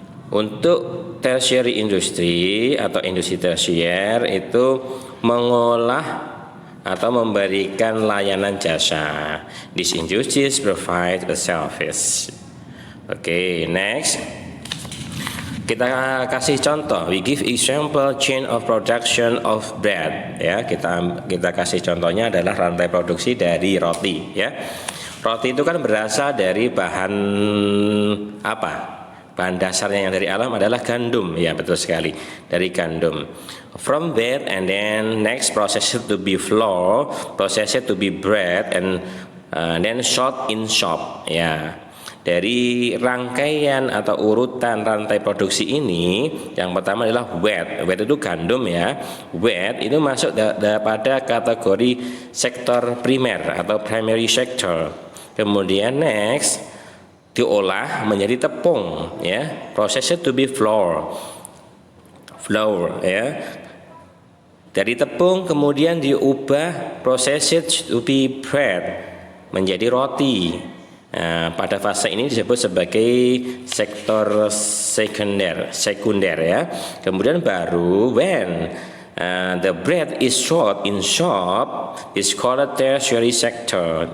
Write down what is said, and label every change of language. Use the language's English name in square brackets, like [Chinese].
[Indonesian] Untuk tertiary industry atau industri tersier itu mengolah atau memberikan layanan jasa. [English] These industries provide a service. Oke, next. [Indonesian] Kita kasih contoh. [English] We give example chain of production of bread. [Indonesian] Ya, kita kasih contohnya adalah rantai produksi dari roti. Ya, roti itu kan berasal dari bahan apa? Bahan dasarnya yang dari alam adalah gandum, ya, betul sekali, dari gandum. [English] From that and then next process it to be flour, process it to be bread, and then sold in shop, ya. [Indonesian] Dari rangkaian atau urutan rantai produksi ini, yang pertama adalah wheat. Wheat itu gandum, ya. Wheat itu masuk pada kategori sektor primer atau primary sector. Kemudian next diolah menjadi tepung, ya. [English] Process it to be flour, ya. [Indonesian] Dari tepung kemudian diubah [English] process it to be bread, [Indonesian] menjadi roti. Nah, pada fase ini disebut sebagai sektor sekunder, ya. Kemudian baru [English] when the bread is sold in shop is called tertiary sector.